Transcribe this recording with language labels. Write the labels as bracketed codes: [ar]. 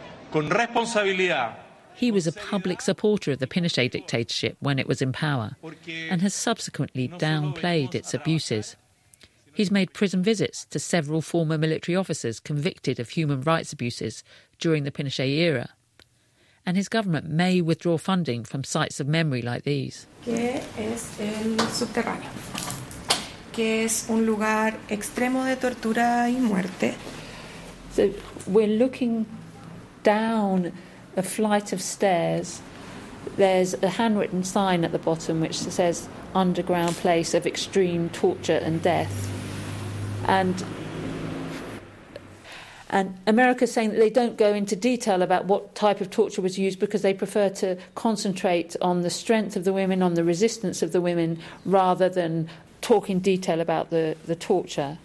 [en] He was a public supporter of the Pinochet dictatorship when it was in power and has subsequently downplayed its abuses. He's made prison visits to several former military officers convicted of human rights abuses during the Pinochet era. and his government may withdraw funding from sites of memory like these. [es] ¿Qué es el subterráneo? Que es un lugar extremo de tortura y muerte. [en] So we're looking down a flight of stairs. There's a handwritten sign at the bottom which says underground place of extreme torture and death. And America's saying that they don't go into detail about what type of torture was used because they prefer to concentrate on the strength of the women, on the resistance of the women, rather than talk in detail about the torture.